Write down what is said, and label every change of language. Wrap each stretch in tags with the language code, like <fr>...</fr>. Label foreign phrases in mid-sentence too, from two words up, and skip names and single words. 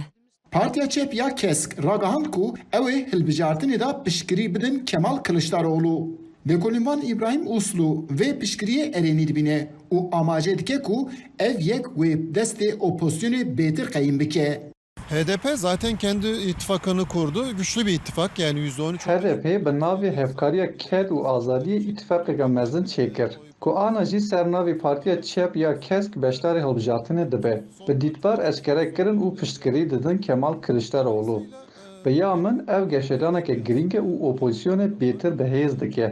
<ku>Partiya Çep ya Kesk ragihand ku ew ê hilbijartinê da piştgirî bidin Kemal Kılıçdaroğlu. Dekolînvan İbrahim Uslu vê piştgiriyê erênî dibîne û amace dike ku ev yek wê destê opozisyonê bêtir qeyîm bike.</ku> <tr>HDP zaten kendi ittifakını kurdu. Güçlü bir ittifak yani %13.</tr> <ku>HDP bi navê Hevkariya Ker û Azadiyê ittifaqeka mezin çêkir. Ku ana jî ser navê Partiya Çep ya Kesk beşdarê hilbijartinê dibe. Bi dîtbar eşkerekirin û piştgirî didin Kemal Kılıçdaroğlu. Bi ya min ev geşedaneke girîng e û opozisyonê bêtir bihêz dike.</ku>